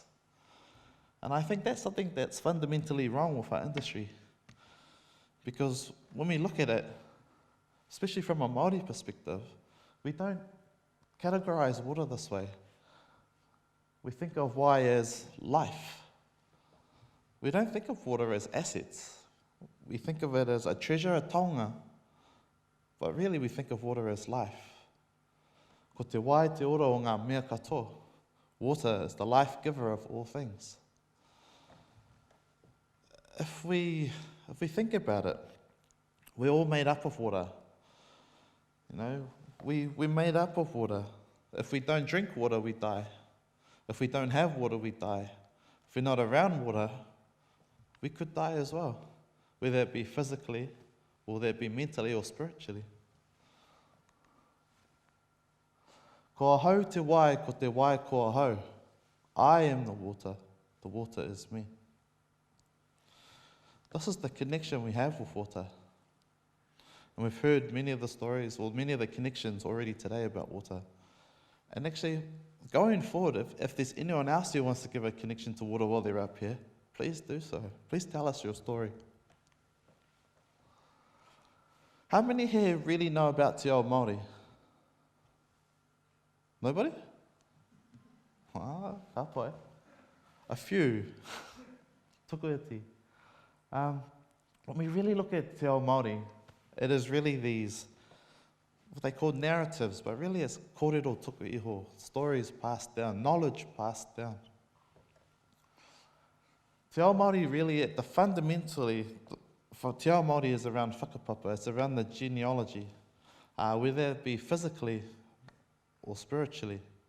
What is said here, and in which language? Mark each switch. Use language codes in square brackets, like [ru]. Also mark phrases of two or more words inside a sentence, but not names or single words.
[en] And I think that's something that's fundamentally wrong with our industry, because when we look at it, especially from a Māori perspective, we don't categorize water this way. We think of why as life. We don't think of water as assets. We think of it as a treasure, a taonga, but really we think of water as life. [mi] Ko te wai te ora o ngā mea katoa. [en] Water is the life giver of all things. If we think about it, we're all made up of water. You know, we're made up of water. If we don't drink water, we die. If we don't have water, we die. If we're not around water, we could die as well, whether it be physically, or whether it be mentally or spiritually. [mi] Ko ahau te wai, ko te wai ko ahau. [en] I am the water is me. This is the connection we have with water. And we've heard many of the stories, or many of the connections already today about water. And actually, going forward, if there's anyone else who wants to give a connection to water while they're up here, please do so. Please tell us your story. How many here really know about [mi] te Ao Māori? [en] Nobody? [mi] Ka pai. [en] A few. Tukuiti. When we really look at [mi] te Ao Māori, [en] it is really these, what they call narratives, but really it's [mi] kōrero tuku iho, [en] stories passed down, knowledge passed down. [mi] Te Ao Māori [en] really, fundamentally, for [mi] te Ao Māori [en] is around whakapapa, it's around the genealogy, whether it be physically or spiritually.